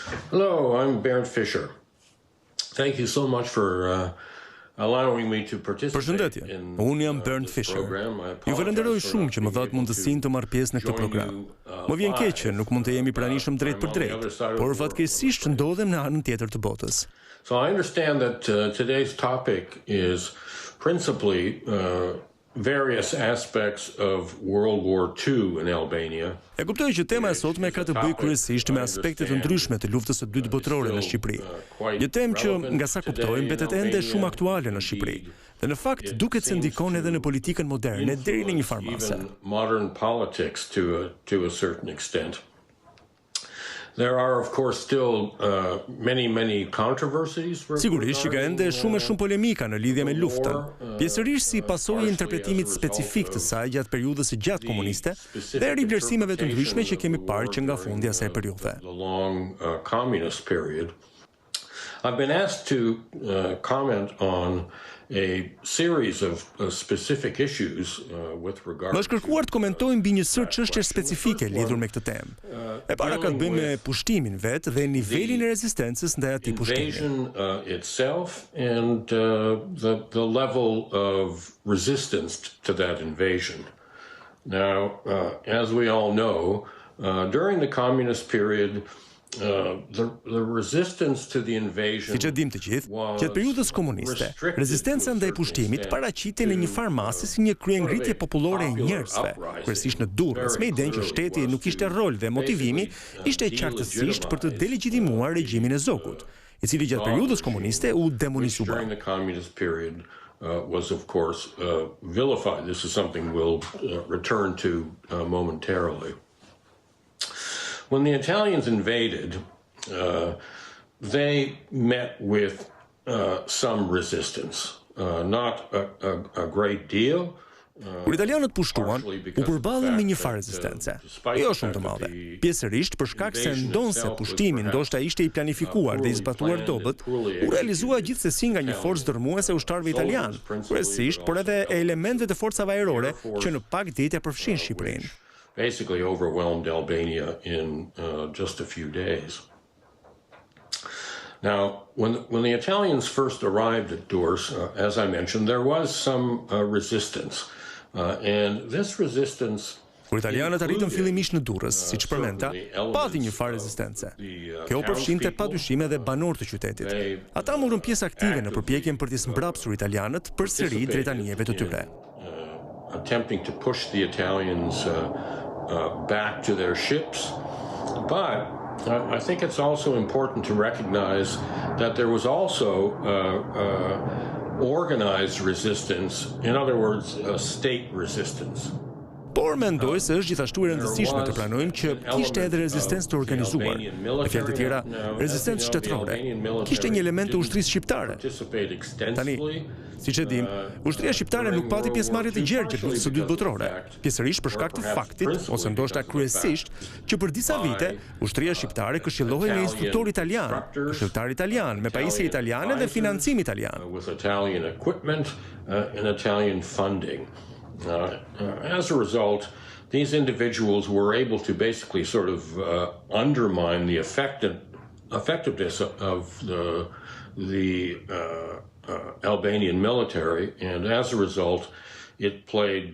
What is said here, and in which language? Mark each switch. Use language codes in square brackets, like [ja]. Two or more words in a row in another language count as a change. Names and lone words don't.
[en] Hello, I'm Bernd Fischer. Thank you so much for allowing me to participate. [sq] Përshëndetje, unë jam Bernd Fischer. Ju falenderoj shumë që më dhat mundësinë të marr pjesë në këtë program. Më vjen keq që nuk mund të jemi pranishëm drejt për drejt, por fatkeqësisht ndodhem në anën tjetër të botës. [en] So I understand that today's topic is principally various aspects of World War II in Albania. [sq] E kuptoj që tema e sotme ka të bëjë kryesisht me aspekte të ndryshme të luftës së dytë botërore në Shqipëri. Një temë që, nga sa kuptoj, mbetet ende shumë aktuale në Shqipëri. Dhe në fakt duket se ndikon edhe në politikën moderne deri në një farë mase. [en] Modern politics to a certain extent. There are, of course, still many controversies. [sq] Sigurisht që ka ende shumë polemika në lidhje me luftën, pjesërisht si pasojë e interpretimit specifik të saj gjatë periudhës së gjatë komuniste dhe rivlerësimeve të ndryshme që kemi parë që nga fundi i asaj periudhe. [en] The long communist period. I've been asked to comment on a series of specific issues with regard. [sq] Më është kërkuar të komentoj mbi një sër çështje specifike lidhur me këtë temë. E para ka të bëjë me pushtimin vet dhe nivelin e rezistencës ndaj atij pushtimi. [en] Itself and the level of resistance to that invasion. Now, as we all know, during the communist period, the resistance to the invasion. [sq] Siç e dim të gjithë, gjatë periudhës komuniste, rezistenca ndaj pushtimit paraqitej në një farë mase si një kryengritje popullore e njerëzve, kryesisht në Durrës, me idenë që shteti nuk kishte rol dhe motivimi ishte qartësisht për të delegitimuar regjimin e Zogut, i cili gjatë periudhës komuniste u demonizua. [en] Was of course vilified. This is something we'll return to momentarily. When the Italians invaded, they met with some resistance, not a great deal. [sq] Kur italianët pushtuan, u përballën me një farë rezistence, jo shumë të madhe. Pjesërisht për shkak se ndonse pushtimi ndoshta ishte i planifikuar dhe i zbatuar dobët, u realizua gjithsesi nga një forcë dërmuese ushtarëve italianë, kryesisht, por edhe elementëve të forcave ajrore që në pak ditë përfshin Shqipërinë. [en] Basically overwhelmed Albania in just a few days. Now, when the Italians first arrived at Durrës, as I mentioned, there was some resistance, and this resistance. [sq] Kur italianët arritën fillimisht në Durrës, siç përmenda, pati një farë rezistence. Kjo përfshinte padyshim edhe banorët të qytetit. Ata morën pjesë aktive në përpjekjen për të mbrapsur italianët përsëri drejt anijeve të tyre. [en] Attempting to push the Italians back to their ships, but I think it's also important to recognize that there was also organized resistance, in other words, state resistance. [sq] Por mendoj se është gjithashtu e rëndësishme të pranojmë që kishte edhe rezistencë të organizuar. Me fjalë të tjera, rezistencë shtetërore. Kishte një element të ushtrisë shqiptare. Tani, siç e dim, ushtria shqiptare nuk pati pjesëmarrje të gjerë gjatë luftës së dytë botërore, pjesërisht për shkak të faktit, ose ndoshta kryesisht, që për disa vite ushtria shqiptare këshillohej nga instruktor italian, këshilltar italian, me pajisje italiane dhe financim italian. [en] With Italian equipment and Italian funding. As a result, these individuals were able to basically sort of undermine the effectiveness of the Albanian military, and as a result, it played.